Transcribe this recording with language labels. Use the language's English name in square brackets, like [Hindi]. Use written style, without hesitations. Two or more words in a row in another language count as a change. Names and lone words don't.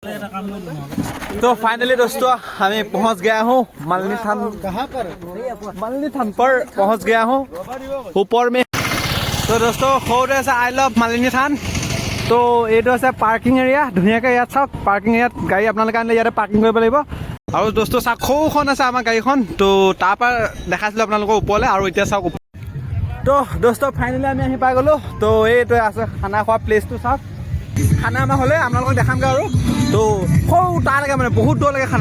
[Hindi] तो फाइनली दोस्तों हमें पहुंच गया हूँ मालिनी थान। कहाँ पर? मालिनी थान पर पहुंच गया हूँ ऊपर में। तो दोस्तों [Assamese] সৌৰে আছে [English] I love [Hindi] मालिनी थान। [Assamese] तो এইটো আছে পাৰ্কিং এৰিয়া, ধুনীয়াকৈ ইয়াত চাওক পাৰ্কিং এৰিয়াত গাড়ী আপোনালোকে আনিলে ইয়াতে পাৰ্কিং কৰিব লাগিব। আৰু দোস্তো চাওক সৌখন আছে আমাৰ গাড়ীখন। তো তাৰ পৰা দেখাইছিলোঁ আপোনালোকৰ ওপৰলৈ আৰু এতিয়া চাওক। তো দোস্তো ফাইনেলি আমি আহি পাই গ'লোঁ। তো এইটো আছে খানা খোৱা প্লেচটো চাওক। খানা আমাৰ হ'লে আপোনালোকক দেখামগৈ আৰু। তো সৌ তালৈকে মানে বহুত দূৰলৈকে খানা।